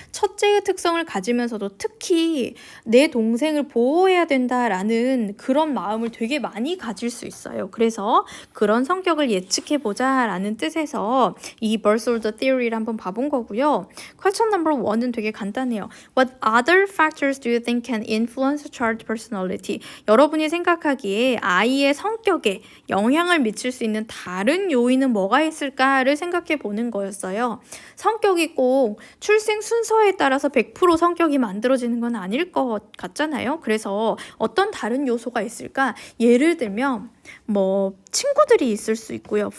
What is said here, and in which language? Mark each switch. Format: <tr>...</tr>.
<ko>첫째의 특성을 가지면서도 특히 내 동생을 보호해야 된다라는 그런 마음을 되게 많이 가질 수 있어요. 그래서 그런 성격을 예측해보자 라는 뜻에서 이 birth order theory를 한번 봐본 거고요. question number 1은 되게 간단해요.</ko> <en>What other factors do you think can influence a child's personality?</en> <ko>여러분이 생각하기에 아이의 성격에 영향을 미칠 수 있는 다른 요인은 뭐가 있을까를 생각해 보는 거였어요. 성격이 꼭 출생 순서에 따라서 100% 성격이 만들어지는 건 아닐 것 같잖아요. 그래서 어떤 다른 요소가 있을까? 예를 들면 뭐 친구들이 있을 수 있고요.</ko>